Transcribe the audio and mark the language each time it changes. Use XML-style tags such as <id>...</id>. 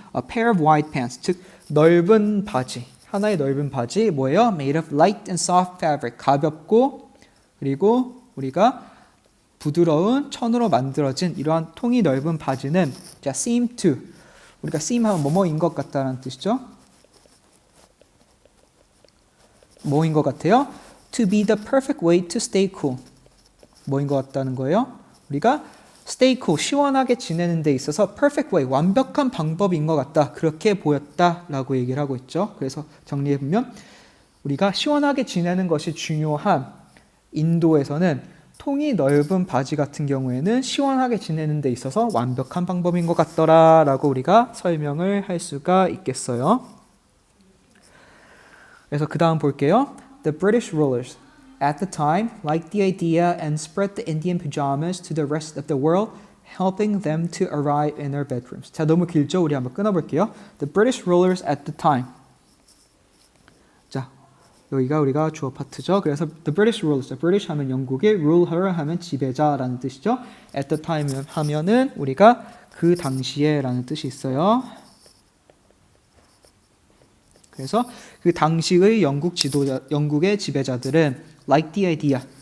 <en>A pair of white pants,</en> <ko>즉 넓은 바지, 하나의 넓은 바지 뭐예요?</ko> <en>Made of light and soft fabric,</en> <ko>가볍고 그리고 우리가 부드러운 천으로 만들어진 이러한 통이 넓은 바지는 자,</ko> <en>seem to,</en> <ko>우리가 seem 하면 뭐뭐인 것 같다는 뜻이죠. 뭐인 것 같아요?</ko> <en>To be the perfect way to stay cool.</en> <ko>뭐인 것 같다는 거예요? 우리가</ko> <en>stay cool,</en> <ko>시원하게 지내는 데 있어서</ko> <en>perfect way,</en> <ko>완벽한 방법인 것 같다. 그렇게 보였다라고 얘기를 하고 있죠. 그래서 정리해보면 우리가 시원하게 지내는 것이 중요한 인도에서는 통이 넓은 바지 같은 경우에는 시원하게 지내는 데 있어서 완벽한 방법인 것 같더라라고 우리가 설명을 할 수가 있겠어요. 그래서 그 다음 볼게요.</ko> <en>The British rulers at the time liked the idea and spread the Indian pajamas to the rest of the world, helping them to arrive in their bedrooms.</en> <ko>자, 너무 길죠? 우리 한번 끊어볼게요.</ko> <en>The British rulers at the time.</en> <ko>자, 여기가 우리가 주어 파트죠. 그래서</ko> <en>the British rulers,</en> <ko>British 하면 영국의, ruler 하면 지배자라는 뜻이죠.</ko> <en>At the time</en> <ko>하면은 우리가 그 당시에라는 뜻이 있어요. 그래서 그 당시의 영국의 지배자들은</ko> <en>like the idea.</en>